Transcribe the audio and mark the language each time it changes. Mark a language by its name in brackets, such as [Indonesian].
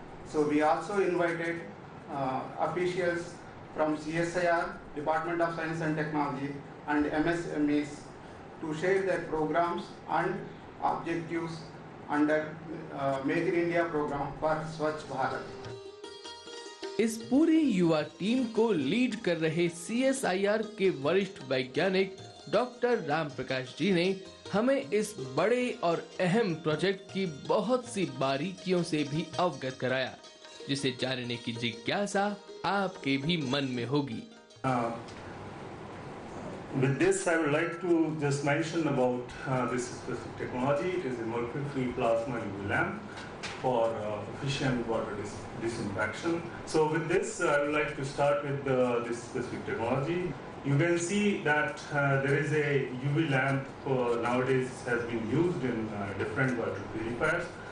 [English] So we also invited officials from CSIR, Department of Science and Technology and MSMEs to share their programs and objectives under Make in India program for Swachh Bharat. [Hindi] इस पूरी युवा team को lead कर रहे CSIR के वरिष्ठ वैज्ञानिक doctor Ram Prakash ji ने हमें इस बड़े और अहम प्रोजेक्ट की बहुत सी बारीकियों से भी अवगत कराया, जिसे जानने की जिज्ञासा आपके भी मन में होगी। [English] With this, I would like to just mention about this specific technology. It is a mercury-free plasma UV lamp for efficient water disinfection. So with this, I would like to start with this specific technology. You can see that there is a UV lamp nowadays has been used in different water purifiers.